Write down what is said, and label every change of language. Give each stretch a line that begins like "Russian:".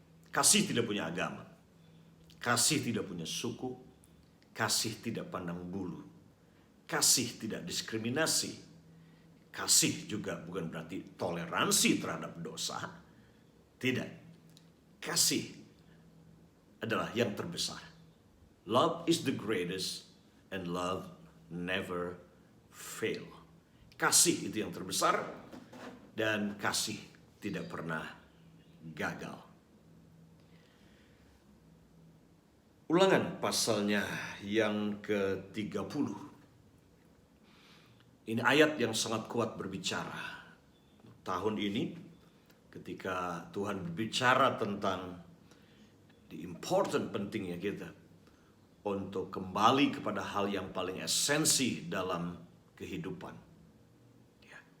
Indonesian: Kasih tidak punya agama. Kasih tidak punya suku. Kasih tidak pandang bulu. Kasih tidak diskriminasi. Kasih juga bukan berarti toleransi terhadap dosa. Tidak. Kasih adalah yang terbesar.
English: Love is the greatest and love never fail.
Indonesian: Kasih itu yang terbesar dan kasih tidak pernah gagal. Ulangan pasalnya yang ke-30. Ini ayat yang sangat kuat berbicara. Tahun ini ketika Tuhan berbicara tentang
English: the important
Indonesian: pentingnya kita untuk kembali kepada hal yang paling esensi dalam kehidupan. Ya.